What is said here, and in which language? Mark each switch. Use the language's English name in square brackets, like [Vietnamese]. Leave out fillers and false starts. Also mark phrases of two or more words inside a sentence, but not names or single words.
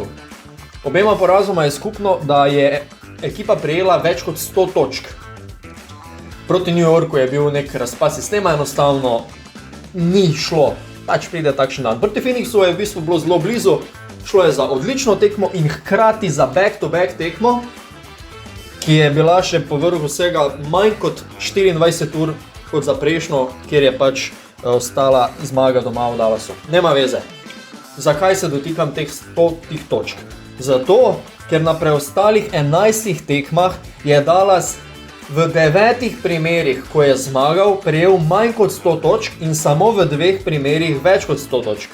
[Slovenian] Obema porazoma je skupno, da je ekipa prejela več kot 100 točk. Proti New Yorku je bil nek razpad sistema, enostavno ni šlo. Pač pride takšen dan. Proti Phoenixu je v bistvu bilo zelo blizu, šlo je za odlično tekmo in hkrati za [English] back-to-back [Slovenian] tekmo, ki je bila še po vrhu vsega manj kot 24 ur kot za prejšnjo, kjer je pač ostala zmaga doma v Dallasu. [Croatian] Nema veze. [Slovenian] Zakaj se dotikam teh 100 točk? Zato, ker na preostalih 11 tekmah je Dallas v 9 primerih, ko je zmagal, prejel manj kot 100 točk in samo v 2 primerih več kot 100 točk.